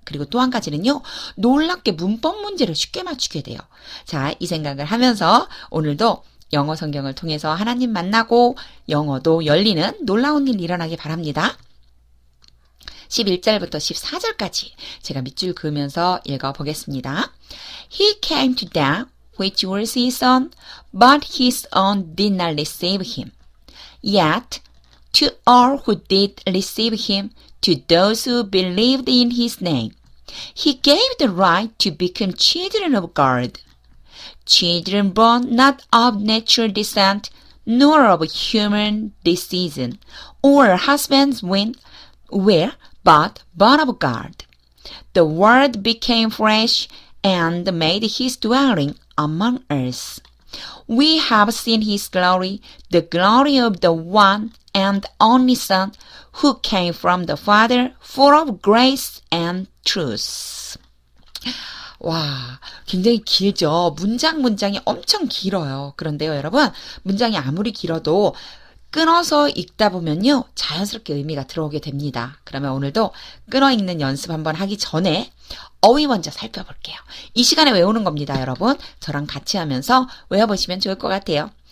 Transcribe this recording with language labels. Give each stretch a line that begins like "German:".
Korean: 그리고 또 한 가지는요, 놀랍게 문법 문제를 쉽게 맞추게 돼요. 자, 이 생각을 하면서 오늘도 영어 성경을 통해서 하나님 만나고 영어도 열리는 놀라운 일 일어나기 바랍니다. 11절부터 14절까지 제가 밑줄 그으면서 읽어보겠습니다.
English: He came to them which was his own, but his own did not receive him. Yet to all who did receive him, to those who believed in his name, he gave the right to become children of God. Children born not of natural descent, nor of human decision, or husbands will, but born of God. The Word became flesh and made his dwelling among us. We have seen his glory, the glory of the one and only Son, who came from the Father, full of grace and truth.
Korean: 와, 굉장히 길죠. 문장이 엄청 길어요. 그런데요, 여러분, 문장이 아무리 길어도 끊어서 읽다 보면요, 자연스럽게 의미가 들어오게 됩니다. 그러면 오늘도 끊어 읽는 연습 한번 하기 전에 어휘 먼저 살펴볼게요. 이 시간에 외우는 겁니다, 여러분. 저랑 같이 하면서 외워보시면 좋을 것 같아요.